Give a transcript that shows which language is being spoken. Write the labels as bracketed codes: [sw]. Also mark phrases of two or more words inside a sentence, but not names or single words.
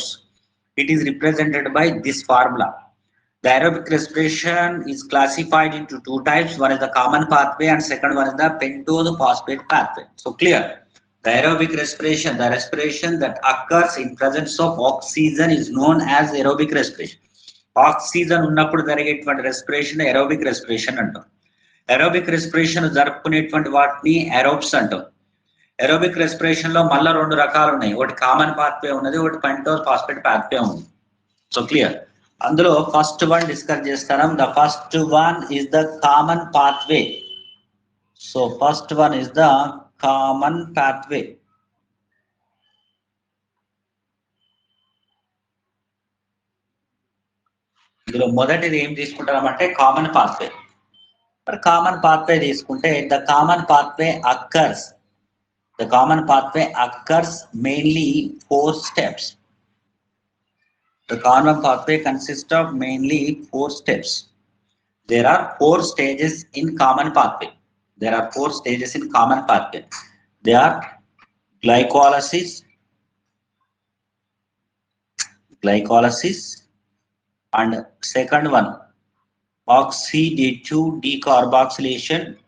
[en] It is represented by this formula. The aerobic respiration is classified into two types. One is the common pathway and second one is the pentose phosphate pathway. So clear. The aerobic respiration, the respiration that occurs in presence of oxygen is known as aerobic respiration. [te] Oxygen ఉన్నప్పుడు జరిగేటువంటి రెస్పిరేషన్ [en] aerobic respiration [te] అంటాం. [en] aerobic respiration [te] జరుపుకునేటువంటి వాటిని aerobes అంటాం. [en] aerobic respiration [te] లో మళ్ళా రెండు రకాలు ఉన్నాయి. ఒకటి [en] common pathway [te] ఉన్నది, ఒకటి [en] pentose phosphate pathway [te] ఉంది. [en] So clear. అందులో first one discuss చేస్తాం. The first one is the common pathway. So first one is the common pathway. [te] ఇందులో మొదటిది ఏం తీసుకుంటామంటే [en] common pathway. మరి common pathway తీసుకుంటే the common pathway occurs mainly 4 steps. The common pathway consists of mainly 4 steps. There are 4 stages in common pathway. They are glycolysis, and second one oxidative decarboxylation.